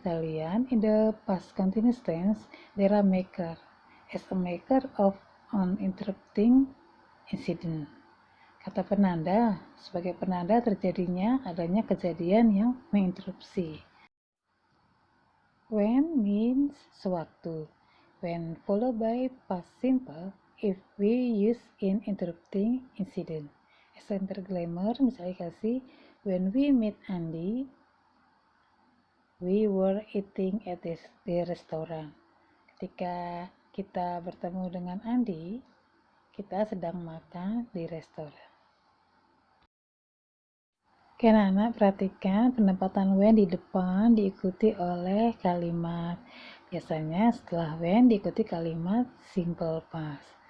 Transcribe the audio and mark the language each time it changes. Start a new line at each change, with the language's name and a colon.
English: Kita lihat in the past continuous tense there are maker as a maker of an interrupting incident.
Indonesian: Kata penanda sebagai penanda terjadinya adanya kejadian yang menginterupsi.
English: When means
Indonesian: sewaktu.
English: When followed by past simple if we use in interrupting incident. Example grammar
Indonesian: misalnya kasih
English: when we meet Andy, we were eating at the restaurant.
Indonesian: Ketika kita bertemu dengan Andi, kita sedang makan di restoran. Oke, anak-anak perhatikan penempatan when di depan diikuti oleh kalimat. Biasanya setelah when diikuti kalimat simple past.